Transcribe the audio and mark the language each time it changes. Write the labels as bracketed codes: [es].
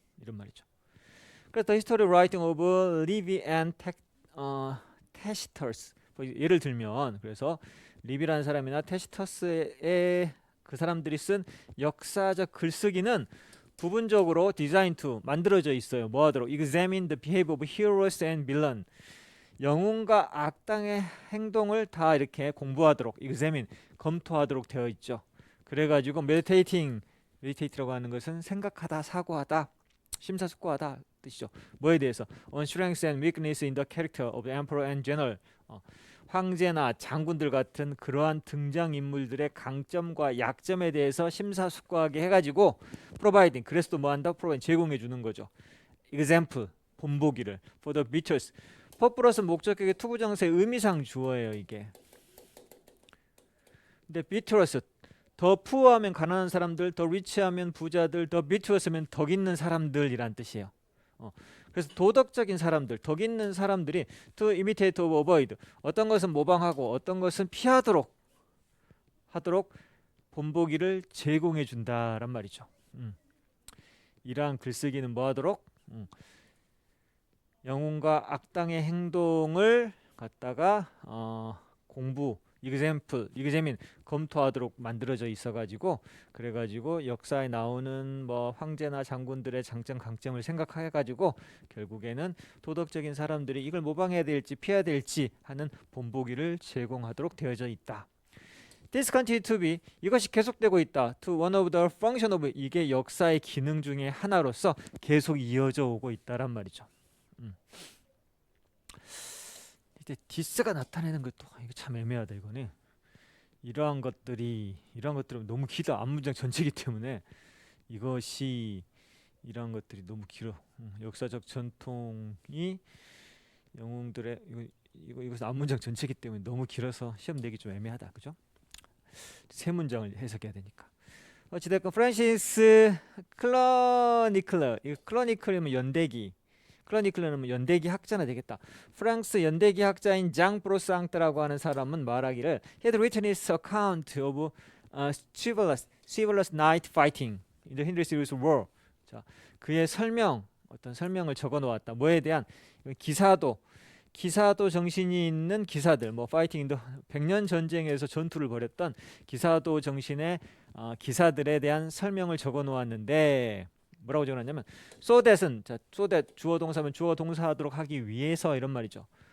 [ko] 이런 말이죠. 그래서 [en] The History Writing of Livy and Tacitus. [ko] 예를 들면 그래서 리비라는 사람이나 테시터스의 그 사람들이 쓴 역사적 글쓰기는 부분적으로 디자인 투 만들어져 있어요. 뭐 하도록 [en] examine the behavior of heroes and villain. [ko] 영웅과 악당의 행동을 다 이렇게 공부하도록 examine 검토하도록 되어 있죠. 그래가지고 meditate라고 하는 것은 생각하다, 사고하다, 심사숙고하다 뜻이죠. 뭐에 대해서 [en] on strengths and weakness in the character of the emperor and general. [ko] 황제나 장군들 같은 그러한 등장인물들의 강점과 약점에 대해서 심사숙고하게 해가지고 providing, 그래서 또 뭐한다? provide, 제공해 주는 거죠. [en] example, 본보기를 for the virtuous. [ko] 퍼플러스 목적격의 투부정사의 의미상 주어예요. 이게. 근데 virtuous, 더 푸어하면 가난한 사람들, 더 리치하면 부자들, 더 virtuous면 덕 있는 사람들이란 뜻이에요. 그래서 도덕적인 사람들, 덕 있는 사람들이 [en] to imitate or avoid, [ko] 어떤 것은 모방하고 어떤 것은 피하도록 하도록 본보기를 제공해 준다란 말이죠. 이러한 글쓰기는 뭐하도록 영웅과 악당의 행동을 갖다가 공부, examine, 검토하도록 만들어져 있어가지고 그래가지고 역사에 나오는 뭐 황제나 장군들의 장점 강점을 생각해가지고 결국에는 도덕적인 사람들이 이걸 모방해야 될지 피해야 될지 하는 본보기를 제공하도록 되어져 있다. [en] This continue to be, [ko] 이것이 계속되고 있다. [en] To one of the function of, [ko] 이게 역사의 기능 중에 하나로서 계속 이어져 오고 있다란 말이죠. 이제 디스가 나타내는 것도 이거 참 애매하다. 이거는 이러한 것들은 너무 길다. 앞문장 전체이기 때문에 이것이 이러한 것들이 너무 길어. 역사적 전통이 영웅들의 이것은 앞문장 전체이기 때문에 너무 길어서 시험 내기 좀 애매하다. 그죠? 세 문장을 해석해야 되니까. 어찌됐건 프란시스 클러니클러, 이 클러니클이면 연대기, 클러니클러는 연대기 학자나 되겠다. 프랑스 연대기 학자인 장 브로상트라고 하는 사람은 말하기를 [en] He had written his account of chivalrous knight fighting in the Henry Series War. [ko] 자, 그의 어떤 설명을 적어 놓았다. 뭐에 대한 기사도 정신이 있는 기사들, 뭐 파이팅 인더 백년 전쟁에서 전투를 벌였던 기사도 정신의 기사들에 대한 설명을 적어 놓았는데 뭐라고 적어놨냐면 so that은 so that 주어 동사면 주어 동사하도록 하기 위해서 이런 말이죠.